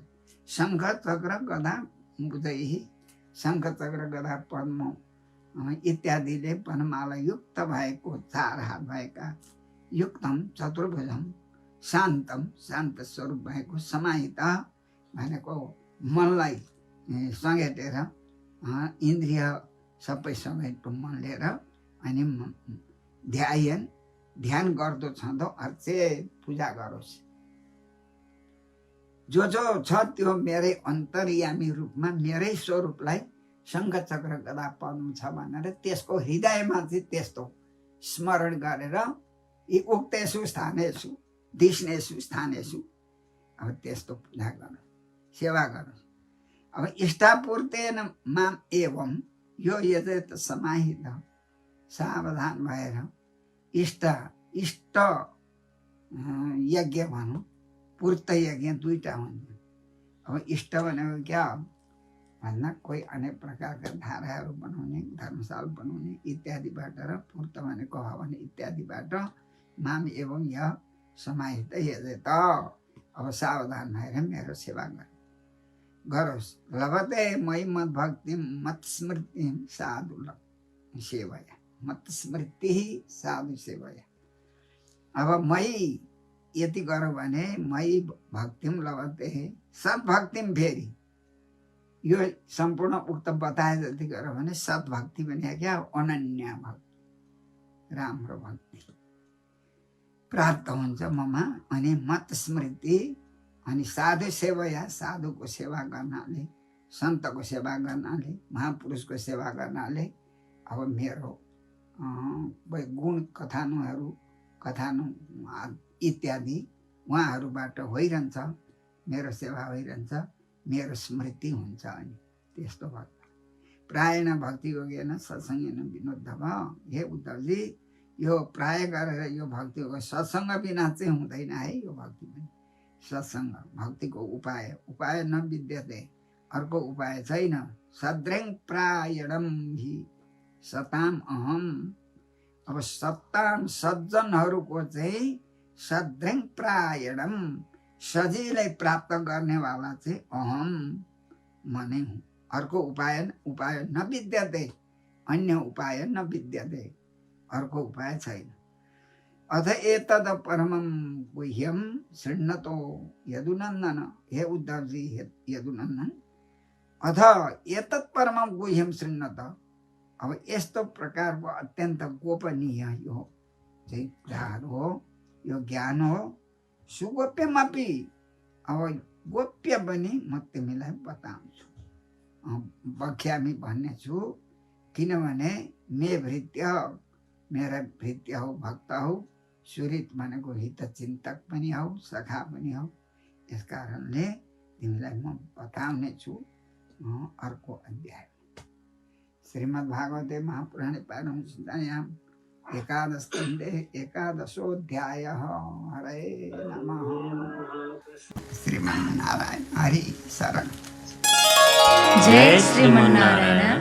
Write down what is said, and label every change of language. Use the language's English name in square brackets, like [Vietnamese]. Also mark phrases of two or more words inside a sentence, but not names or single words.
[Nepali] शङ्ख चक्र गदा बुझै, शङ्ख चक्र गदा पद्म इत्यादिले वनमाला युक्त भएको, 4 हात भएका, [Sanskrit] युक्तम चतुर्भुजम, शान्तम, [Nepali] शान्त स्वरूप भएको, समाहित भनेको मनलाई समेटेर, इन्द्रिय सबै समेटो मन लिएर, अनि ध्यान गर्दो छँदो अर्चे पूजा गरोस्। जो छ त्यो मेरै अन्तर्यामी रूपमा मेरै स्वरूपलाई शङ्ख चक्र गदा पद्म छ भनेर त्यसको हृदयमा चाहिँ त्यस्तो स्मरण गरेर यी [Sanskrit] उक्तेषु स्थानेषु धिष्णेषु स्थानेषु [Nepali] अब त्यस्तो पूजा गर। सेवा गरोस्। अब [Sanskrit] इष्टापूर्तेन माम एवं यो यजेत समाहित [Nepali] सावधान भएर इष्ट यज्ञ भनौँ, पूर्त यज्ञ दुईटा हुन्छ। अब इष्ट भनेको क्या हो भन्दा कोही अनेक प्रकारका धाराहरू बनाउने, धर्मशाला बनाउने इत्यादिबाट, र पूर्त भनेको हवन इत्यादिबाट [Sanskrit] माम एवं य समाहित यजेत। [Nepali] अब सावधान भएर मेरो सेवा गरोस्। [Sanskrit] लभते मयि मत भक्ति मत स्मृति साधु सेवया, मत स्मृति साधु सेवया। अब मयि [Nepali] यति गरौँ भने [Sanskrit] मयि भक्तिम लभते सद्भक्तिम, [Nepali] फेरि यो सम्पूर्ण उक्त बताए जति गरौँ भने सद्भक्ति भने क्या अनन्य भक्ति, राम्रो भक्ति प्राप्त हुन्छ ममा। अनि [Sanskrit] मत स्मृति, [Nepali] अनि [Sanskrit] साधु सेवाया, [Nepali] साधुको सेवा गर्नाले, सन्तको सेवा गर्नाले, महापुरुषको सेवा गर्नाले अब मेरो गुण कथानु इत्यादि उहाँहरूबाट भइरहन्छ, मेरो सेवा भइरहन्छ, मेरो स्मृति हुन्छ। अनि त्यस्तो [Sanskrit] भक्त प्रायण भक्ति योगेन सत्सङ्गेन विनोद्धव। [Nepali] हे उद्धवजी, यो प्राय गरेर यो भक्ति हो, सत्सङ्ग बिना चाहिँ हुँदैन है। यो भक्ति पनि सत्सङ्ग भक्तिको [Sanskrit] उपाय न विद्यते, [Nepali] अर्को उपाय छैन। [Sanskrit] सद्रैङ प्रायणम हि सताम अहम। [Nepali] अब सत्ताम सज्जनहरूको चाहिँ [Sanskrit] सद्रैङ प्रायणम [Nepali] सजिलै प्राप्त गर्नेवाला चाहिँ अहम मनै हुँ। [Sanskrit] अर्को उपाय न विद्यते, अन्य उपाय न विद्यते, [Nepali] अर्को उपाय छैन। [Sanskrit] अथ एतद परमं गुह्यम शृण्वतो यदुनन्दन। हे उद्धवजी, यदुनन्दन, अथ एतत् परमं गुह्यम शृण्वत। [Nepali] अब यस्तो प्रकारको अत्यन्त गोपनीय यो चाहिँ कुराहरू हो, यो ज्ञान हो। सुगोप्यमपि, अब गोप्य पनि म तिमीलाई बताउँछु, बख्यामी भन्ने छु। किनभने [Sanskrit] मे भृत्य, [Nepali] मेरा भृत्य हो, भक्त हो। सुरित भनेको हितचिन्तक पनि हौ, सखा पनि हौ। यस कारणले तिमीलाई म बताउने छु अर्को अध्याय। [Sanskrit] श्रीमद् भागवते महापुराणे पारमहंसयां एकादश स्कन्धे एकादशोऽध्याय। हरे नमः। श्रीमन्नारायण हरि शरण। जय श्रीमन्नारायण।